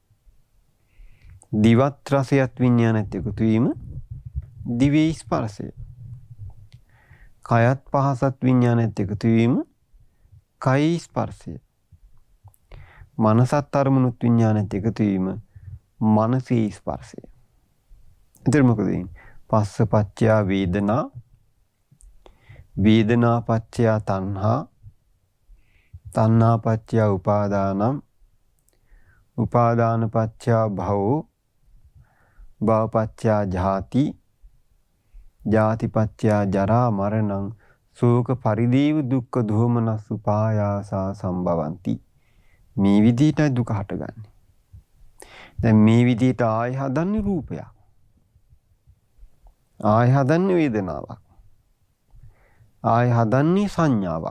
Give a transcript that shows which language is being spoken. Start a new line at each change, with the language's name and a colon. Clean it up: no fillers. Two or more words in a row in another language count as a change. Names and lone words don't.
Sinhala: දිවත් රසයත් විඥානෙත් එකතු වීම දිවේ ස්පර්ශය. කයත් පහසත් විඥානෙත් එකතු වීම කයි ස්පර්ශය. මනසත් අරමුණුත් විඥානෙත් එකතු වීම මනසේ ස්පර්ශය. එතන මොකද වෙන්නේ?
Pali: පස්ස පච්චය වේදනා, වේදනා පච්චය තණ්හා, තණ්හා පච්චය උපාදානම්, උපාදාන පච්චය භවෝ, භව පච්චය ජාති, ජාති පච්චය ජරා මරණං, ශෝක පරිදේව දුක්ඛ දෝමනස් උපායාසා සම්භවಂತಿ.
Sinhala: මේ විදිහට දුක හටගන්නේ. දැන් මේ විදිහට ආය හදන්නේ රූපයක්. ආය හදන්නේ වේදනාවක්. ආය හදන්නේ සංඥාවක්.